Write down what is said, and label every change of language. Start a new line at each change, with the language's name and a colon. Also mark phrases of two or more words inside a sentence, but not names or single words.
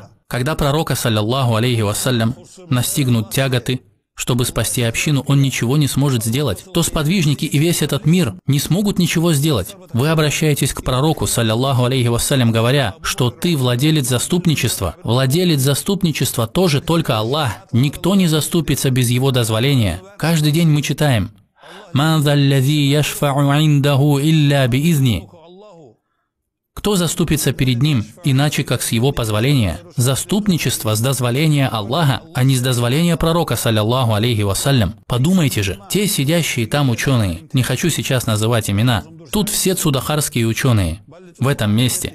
Russian: Когда пророка,
Arabic: صلى الله عليه وسلم,
Russian: настигнут тяготы, чтобы спасти общину, он ничего не сможет сделать, то сподвижники и весь этот мир не смогут ничего сделать. Вы обращаетесь к пророку,
Arabic: صلى الله عليه وسلم,
Russian: говоря, что ты владелец заступничества. Владелец заступничества тоже только Аллах. Никто не заступится без его дозволения. Каждый день мы читаем:
Arabic: «من ذا الذي يشفع عنده إلا بإذنه».
Russian: Кто заступится перед ним, иначе как с его позволения? Заступничество с дозволения Аллаха, а не с дозволения пророка,
Arabic: صلى الله عليه وسلم.
Russian: Подумайте же, те сидящие там ученые, не хочу сейчас называть имена, тут все цудахарские ученые, в этом месте.